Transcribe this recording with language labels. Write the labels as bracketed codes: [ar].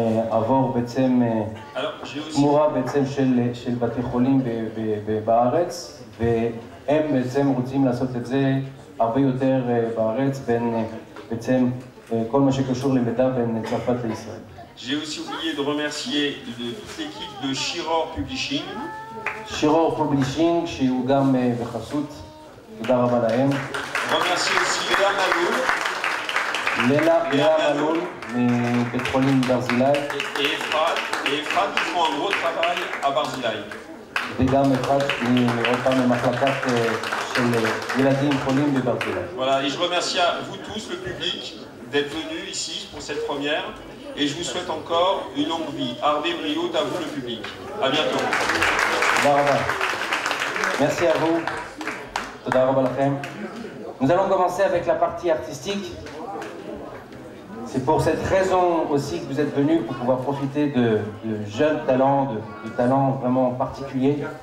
[he] עבור בעצם תמורה בעצם של בתי חולים בארץ, והם בעצם רוצים לעשות את זה הרבה יותר בארץ, בין בעצם כל מה שקשור למידע בין צרפת לישראל. [fr] J'ai aussi oublié de remercier toute l'équipe de Chiror Publishing. [he] שירור פובלישינג, שהוא גם בחסות, תודה רבה להם. [fr] Remercier aussi Léa Maloul. [he] לאה מלול, מבית חולים ברזילי. [fr] Et Efrat qui font un gros travail à Barzilai. [he] וגם אפרת, עוד פעם ממחלקת של ילדים חולים בברזילי. [fr] Voilà, et je remercie à vous tous, le public, d'être venus ici pour cette première. Et je vous souhaite encore une longue vie. Harvey Briot, à vous le public. À bientôt. [he] תודה רבה. [fr] Merci à vous. [he] תודה רבה לכם. [fr] Nous allons commencer avec la partie artistique. C'est pour cette raison aussi que vous êtes venus, pour pouvoir profiter de jeunes talents, de talents vraiment particuliers.